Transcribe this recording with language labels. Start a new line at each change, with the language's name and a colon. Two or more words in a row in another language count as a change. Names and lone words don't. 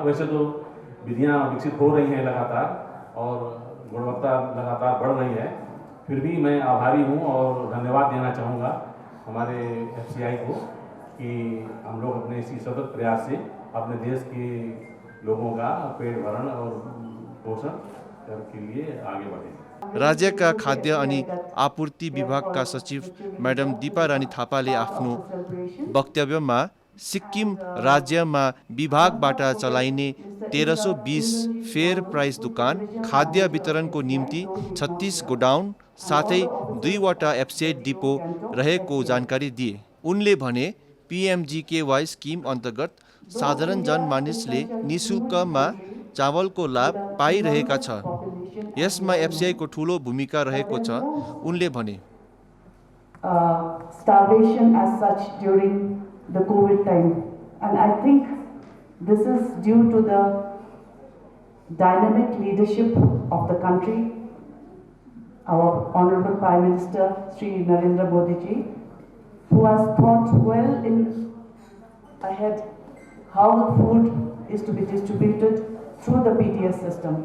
Hindi: वैसे तो विधियाँ विकसित हो रही हैं लगातार और गुणवत्ता लगातार बढ़ रही है, फिर भी मैं आभारी हूँ और धन्यवाद देना चाहूँगा हमारे एफसीआई को कि हम लोग अपने इसी सतत प्रयास से अपने देश के लोगों का पेट भरण और पोषण के लिए आगे बढ़े।
Nepali: राज्यका खाद्य अनि आपूर्ति विभागका सचिव म्याडम दीपा रानी थापाले आफ्नो वक्तव्यमा सिक्किम राज्यमा विभागबाट चलाइने 1320
English: fair price
Nepali: दुकान, खाद्य वितरणको निम्ति 36 गोडाउन साथै 2वटा एफसीआई डिपो रहेको जानकारी दिए। उनले भने पीएमजीकेवाई स्किम अन्तर्गत साधारण जनमानिसले निशुल्कमा चावलको लाभ पाइरहेका छ। यसमा एफसीआईको ठूलो भूमिका रहेको छ। उनले भने
English: starvation as such during the COVID time, and I think this is due to the dynamic leadership of the country, our Honorable Prime Minister Sri Narendra Modi ji, who has thought well in ahead how the food is to be distributed through the PDS system.